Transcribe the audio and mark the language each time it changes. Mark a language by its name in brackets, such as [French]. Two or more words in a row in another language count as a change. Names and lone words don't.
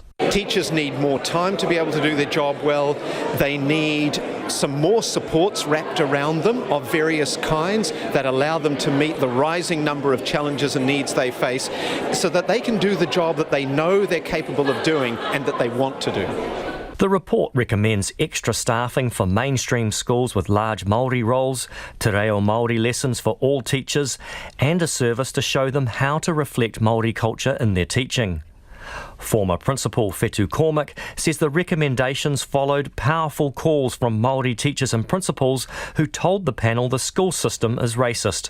[English] Teachers need more time to be able to do their job well. They need some more supports wrapped around them of various kinds that allow them to meet the rising number of challenges and needs they face so that they can do the job that they know they're capable of doing and that they want to do. The report recommends extra staffing for mainstream schools with large Māori roles, [Māori] te reo Māori [English] lessons for all teachers, and a service to show them how to reflect Māori culture in their teaching. Former Principal Whetu Cormack says the recommendations followed powerful calls from Māori teachers and principals who told the panel the school system is racist.